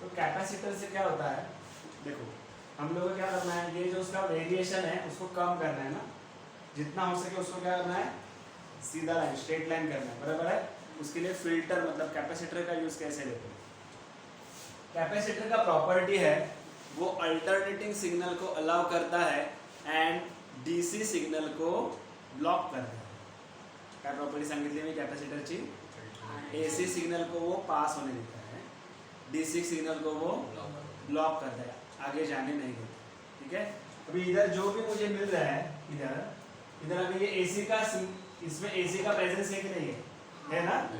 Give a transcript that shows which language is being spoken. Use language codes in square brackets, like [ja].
[hi] तो कैपेसिटर से क्या होता है, देखो हम लोग को क्या करना है, ये जो उसका वेरिएशन है उसको कम करना है ना, जितना हो सके उसको क्या करना है, सीधा लाइन, स्ट्रेट लाइन करना है, बराबर है? उसके लिए फिल्टर मतलब कैपेसिटर का यूज कैसे लेते हैं? कैपेसिटर का प्रॉपर्टी है वो अल्टरनेटिंग सिग्नल को अलाउ करता है एंड डीसी सिग्नल को ब्लॉक करता है। [mr] काय प्रॉपर्टी सांगितली मी कॅपॅसिटरची? [hi] एसी सिग्नल को वो पास होने देता है, डीसी सिग्नल को वो ब्लॉक करता है, आगे जाने नहीं देता, ठीक है? अभी इधर जो भी मुझे मिल रहा है, इधर अभी ये एसी का, इसमें एसी का प्रेजेंस है कि नहीं है ना?